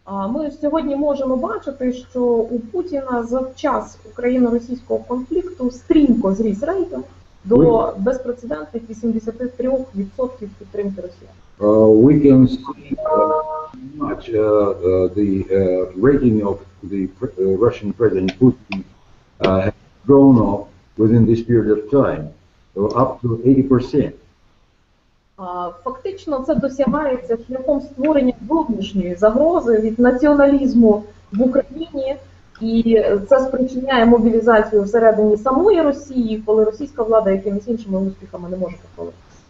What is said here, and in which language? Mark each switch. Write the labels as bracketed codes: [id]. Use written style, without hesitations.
[uk] Ми сьогодні можемо бачити, що у Путіна за час україно-російського конфлікту стрімко зріс рейтинг до безпрецедентних 83% підтримки Росії. [en] We can see much the rating of the Russian President Putin has grown up within this period of time, up to 80%. [uk] Фактично це досягається шляхом створення зовнішньої загрози від націоналізму в Україні, і це спричиняє мобілізацію всередині самої Росії, коли російська влада якимись іншими успіхами не може похвалитися.